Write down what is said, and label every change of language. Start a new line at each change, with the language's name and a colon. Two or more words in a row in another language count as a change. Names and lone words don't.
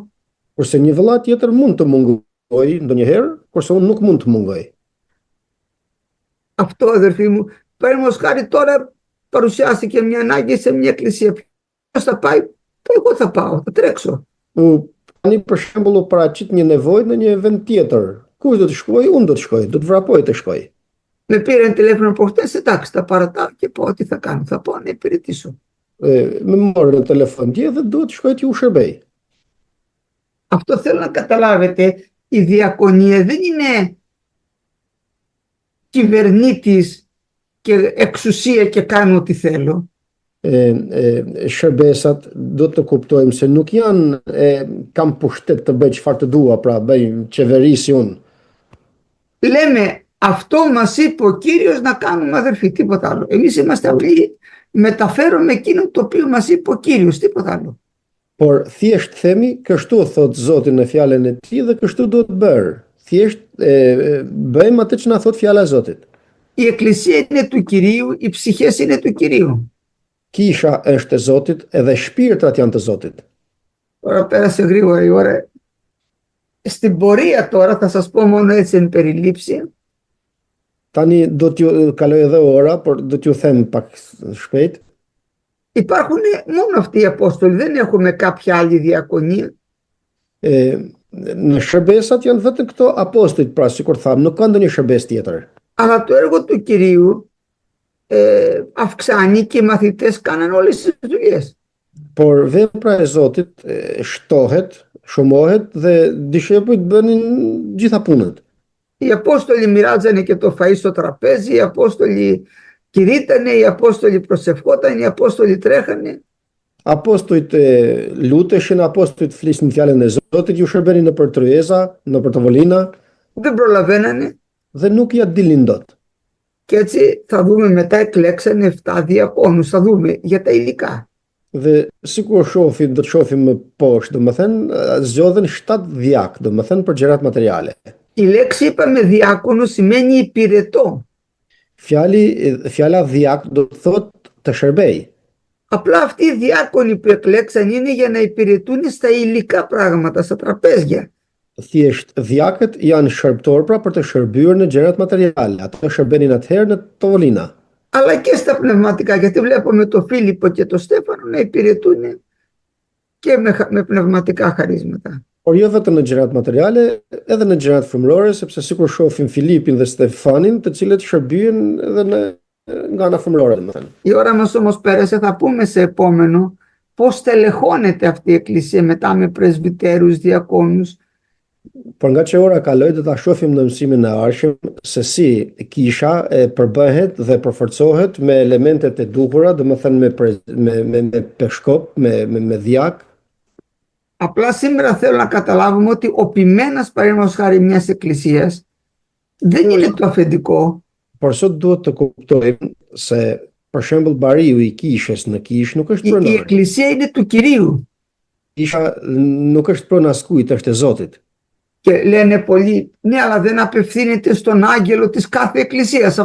Albanian: Kurse një vëlla tjetër mund të mungoj ndonjëherë, kurse unë nuk mund të mungoj.
Greek: Αυτό, αδερφοί μου, παραδείγματος χάρη τώρα παρουσιάστηκε μια ανάγκη σε μια εκκλησία. Ποιος θα πάει, εγώ θα πάω, θα τρέξω.
Albanian: Tani për shembull u paraqit një nevojë në një vend tjetër. Kush do të shkoj? Unë do të shkoj, do të vrapoj të shkoj.
Greek: Με πήραν τηλέφωνο προχτές, εντάξει, θα παρατάω και πω τι θα κάνω, θα πάω να υπηρετήσω.
Albanian: Më morën në telefon dje dhe duhet të shkoj t'ju shërbej.
Greek: Αυτό θέλω να καταλάβετε, η διακονία δεν είναι κυβερνήτης και εξουσία και κάνω ό,τι θέλω.
Albanian: Shërbesat do të kuptojmë se nuk janë kam pushtet të bëj çfarë të dua, pra bëj qeverisi unë.
Greek: Λέμε αυτό μας είπε ο Κύριος να κάνουμε, αδερφοί, τίποτα άλλο. Εμείς είμαστε απλοί, μεταφέρουμε εκείνο το οποίο μας είπε ο Κύριος, τίποτα άλλο.
Albanian: Por thjesht themi, kështu thot Zoti në fjalën e tij dhe kështu duhet bërë. Thjesht bëjmë atë që na thot fjala e Zotit.
Greek: Η εκκλησία είναι του Κυρίου, οι ψυχές είναι του Κυρίου.
Albanian: Kisha është e Zotit edhe shpirtrat janë të Zotit.
Greek: Τώρα πέρασε γρήγορα η ώρα. Στην πορεία τώρα θα σας πω μόνο έτσι εν περιλήψη.
Albanian: Tani do t'ju kaloj edhe ora, por do t'ju them pak shpejt.
Greek: Υπάρχουν μόνο αυτοί οι Απόστολοι, δεν έχουμε κάποια άλλη διακονία.
Albanian: Në shërbesat janë vetëm këto apostujt, pra sikur tham, nuk ka ndonjë shërbes tjetër.
Greek: Αλλά το έργο του Κυρίου αυξάνει και οι μαθητές κάναν όλες τις δουλειές.
Albanian: Por vepra e Zotit shtohet, shumohet dhe dishepujt bënin gjitha punët.
Greek: Οι Απόστολοι μοιράζανε και το φαΐ στο τραπέζι, οι Απόστολοι κηρύττανε, οι Απόστολοι προσευχόταν, οι Απόστολοι τρέχανε.
Albanian: Apostujt luteshin, apostujt flisnin fjalën e Zotit, ju shërbenin në për tryeza, në për tavolina.
Greek: Δεν προλαβαίνανε.
Albanian: Dhe nuk ja dilnin dot.
Greek: Και έτσι θα δούμε μετά εκλέξανε 7 διακόνους, θα δούμε για τα υλικά.
Albanian: Dhe sikur do të shohim më poshtë, domethënë zgjodhen 7 djak, domethënë për gjërat materiale.
Greek: Η λέξη είπαμε διάκονο σημαίνει υπηρετό.
Albanian: Fjala dhjak do të thotë të shërbej.
Greek: Απλά αυτοί οι διάκονοι που εκλέξαν είναι για να υπηρετούν στα υλικά πράγματα, στα τραπέζια.
Albanian: Thjesht dhjakët janë shërbëtor pra për të shërbyer në gjërat materiale. Ato shërbenin atëherë në tovolina.
Greek: Αλλά και στα πνευματικά, γιατί βλέπουμε το Φίλιππο και το Στέφανο να υπηρετούν και με πνευματικά χαρίσματα.
Albanian: Por jo vetëm në gjërat materiale, edhe në gjërat frymërore, sepse sikur shohim Filipin dhe Stefanin, të cilët shërbyen edhe nga ana frymërore, domethënë.
Greek: Η ώρα μας όμως πέρασε, θα πούμε σε επόμενο πώς τελεχώνεται αυτή η εκκλησία μετά με πρεσβυτέρους, διακόνους.
Albanian: Por nga që ora kaloi, do ta shohim në mësimin e ardhshëm se si kisha përbëhet dhe përforcohet me elementet e duhura, domethënë me peshkop, me dhjak.
Greek: Απλά σήμερα θέλω να καταλάβουμε ότι ο ποιμένας παραδείγματος χάρη μιας εκκλησίας δεν είναι το αφεντικό.
Albanian: Por sot duhet të kuptojmë se për shembull bariu i kishës në kishë nuk është pronar.
Greek: Η εκκλησία είναι του Κυρίου.
Albanian: Kisha nuk është pronë askujt, është e Zotit.
Greek: Και λένε πολλοί, ναι, αλλά δεν απευθύνεται στον άγγελο της κάθε εκκλησίας.